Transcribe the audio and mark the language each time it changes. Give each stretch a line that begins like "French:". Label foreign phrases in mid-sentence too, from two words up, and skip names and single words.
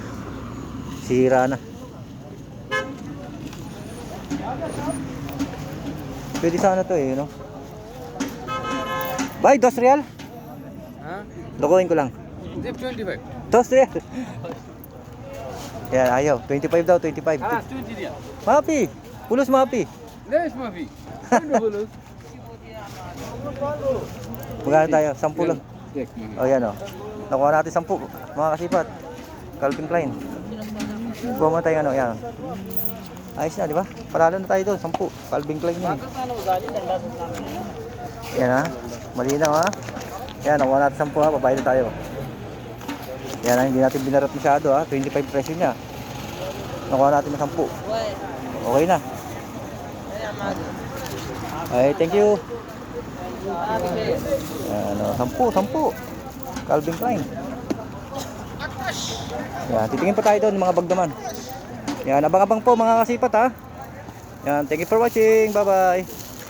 Filipino: Sira na. Pwede sana to eh, no? Bay, 2 real?
Arabic: ها
Filipino: Lokohin ko lang.
Arabic: جيب 25
Filipino: 2 real. Yan, ayaw. 25 daw, 25.
Arabic: خلاص 20 ريال ما في! فلوس ما في! ليش ما في؟ عنده فلوس
Filipino: Magkano tayo? 10 lang.
Arabic: ديك
Filipino: O yan o. Nakuha natin 10. Mga kasipat. Calvin Klein. Kuha mo tayo ano, yan. Ayos na, di ba? Paralo na tayo doon, 10. Calvin Klein yun. Yan ha. Malinaw ha. Yan, nakuha natin 10 ha. Babayad na tayo. Yan ha, hindi natin binarap masyado ha. 25 presyo niya. Nakuha natin ng 10. Okay na. Ay,
English: thank you.
Filipino: Ano, 10. Calvin Klein. Yan, titingin pa tayo doon mga bag naman. Yan, abang-abang po mga kasipat ha. Yan,
English: thank you for watching. Bye-bye.